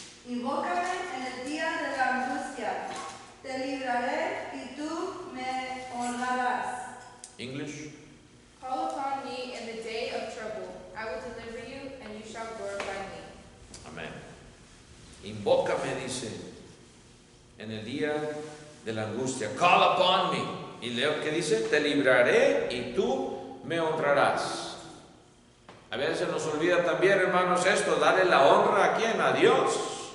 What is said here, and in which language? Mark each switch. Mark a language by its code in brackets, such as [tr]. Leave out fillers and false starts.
[es] Invócame en el día de la angustia, te libraré y tú me honrarás. [en] English. Call upon me in the day of trouble. I will deliver you, and you shall glorify me. [es] Amén. Invócame, dice, en el día de la angustia. [en] Call upon me. [es] Y leo que dice, te libraré y tú me honrarás. A veces nos olvida también, hermanos, esto, darle la honra a quién, a Dios.